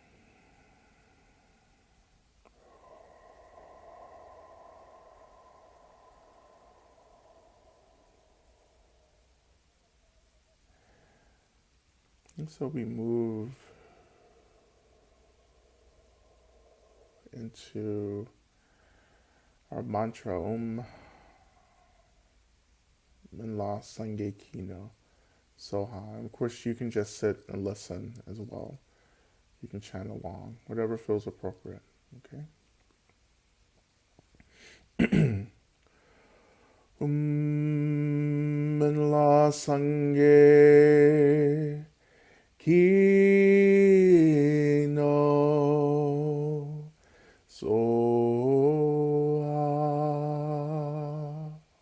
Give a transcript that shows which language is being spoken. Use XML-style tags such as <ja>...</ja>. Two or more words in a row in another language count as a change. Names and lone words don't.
<en>And so we move into our mantra,</en> <bo>Om Minla Sange Kino Soha.</bo> <en>And of course, you can just sit and listen as well. You can chant along, whatever feels appropriate, okay?</en> <bo>Minla Sange Kino Soha.</bo>